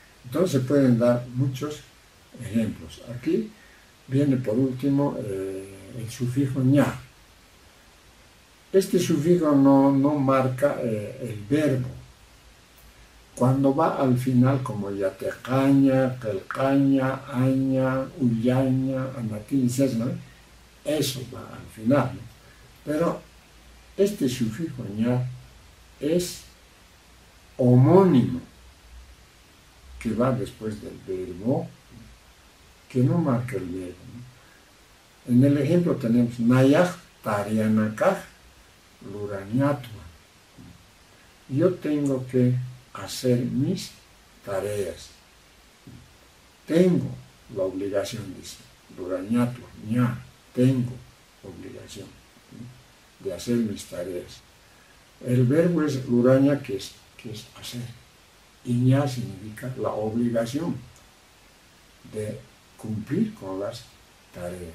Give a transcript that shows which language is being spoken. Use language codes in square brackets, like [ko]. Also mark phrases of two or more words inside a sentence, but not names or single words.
[es] Entonces se pueden dar muchos ejemplos. Aquí viene por último el sufijo ña. Este sufijo no marca el verbo. Cuando va al final, como [ay] yatecaña, quelcaña, aña, ullaña, anatín, [es] ¿no? Eso va al final, ¿no? Pero este sufijo ña es homónimo, que va después del verbo, que no marca el verbo, ¿no? En el ejemplo tenemos [ay] nayaj, tarianakaj, lurañatua. [es] Yo tengo que hacer mis tareas. Tengo la obligación, dice, lurañatua, ña, tengo obligación de hacer mis tareas. El verbo es luraña, que es hacer, y ña significa la obligación de cumplir con las tareas.